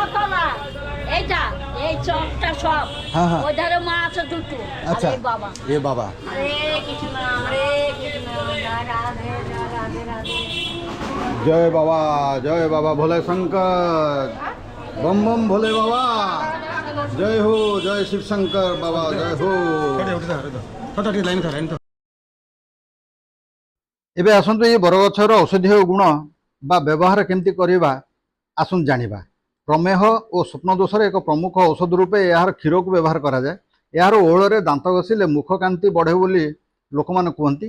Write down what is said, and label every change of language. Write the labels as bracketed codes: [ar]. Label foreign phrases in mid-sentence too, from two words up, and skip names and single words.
[hi] हाँ हाँ अच्छा ये बाबा। जय बाबा भोले शंकर बम बम भोले बाबा। जय हो जय शिव शंकर बाबा जय हो। [or] ଏବେ ଆସନ୍ତୁ ଏ ବରଗଛର ଔଷଧୀୟ ଗୁଣ ବା ବ୍ୟବହାର କେମିତି କରିବା ଆସନ୍ତୁ ଜାଣିବା। ପ୍ରମେହ ଓ ସ୍ୱପ୍ନ ଦୋଷରେ ଏକ ପ୍ରମୁଖ ଔଷଧ ରୂପେ ଏହାର କ୍ଷୀରକୁ ବ୍ୟବହାର କରାଯାଏ। ଏହାର ଓହଳରେ ଦାନ୍ତ ଘଷିଲେ ମୁଖ କାନ୍ତି ବଢ଼େ ବୋଲି ଲୋକମାନେ କୁହନ୍ତି।